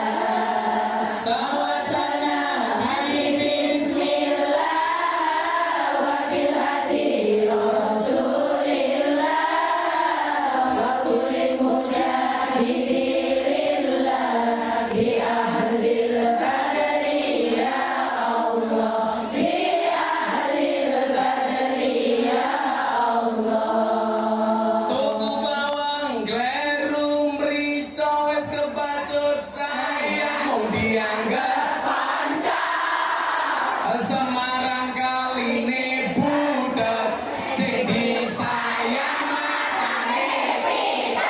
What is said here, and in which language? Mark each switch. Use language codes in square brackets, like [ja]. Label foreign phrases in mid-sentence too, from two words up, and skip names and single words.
[ar] توسلنا بسم الله وبالهادي رسول الله وكل مجاهد لله بأهل البدر يا الله. بأهل البدر يا الله. [jv] Tuku bawang kleru mrica wis kebacut sayang mung dianggap panca. Semarang kaline budak sing disayang matane pita.